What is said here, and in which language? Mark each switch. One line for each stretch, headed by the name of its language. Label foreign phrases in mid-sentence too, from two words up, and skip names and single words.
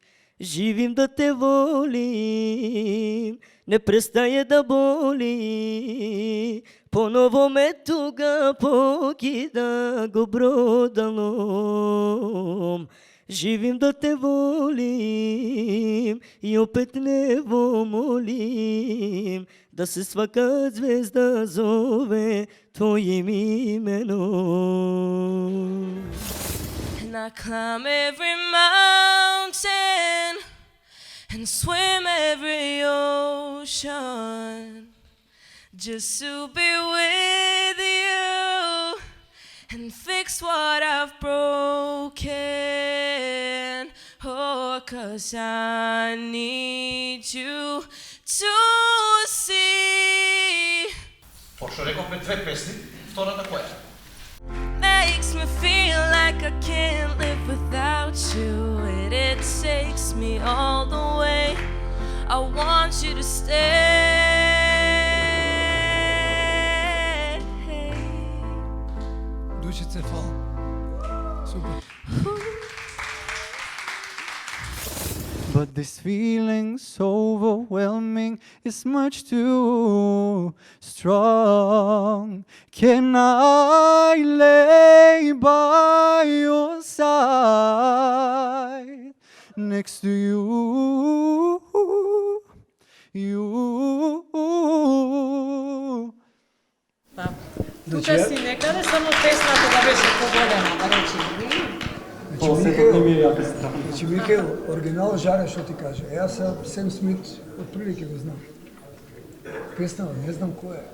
Serbian: Živim da te volim, ne prestaje da boli, ponovo me tuga pokida go brodalom. Živim da te volim i opet nebo molim, da se svaka zvezda zove tvojim imenom.
English: And I climb every mountain and swim every ocean just to be with you and fix what I've broken. Oh, 'cause I need you to see.
Macedonian: Пошто рековме две песни, втората која?
English: Makes me feel feel like I can't live without you, and it takes me all the way. I want you to stay.
Macedonian: Дучице, фала. Супер.
English: But this feeling's overwhelming, it's much too strong. Can I lay by your side, next to you, you?
Macedonian: Тука си некаде, само песната да беше поголема, да речем. Значи, Михаил, оригинал жаре, што ти каже. Јас Сем Смит отприлike го знам. Песнава, не знам која е.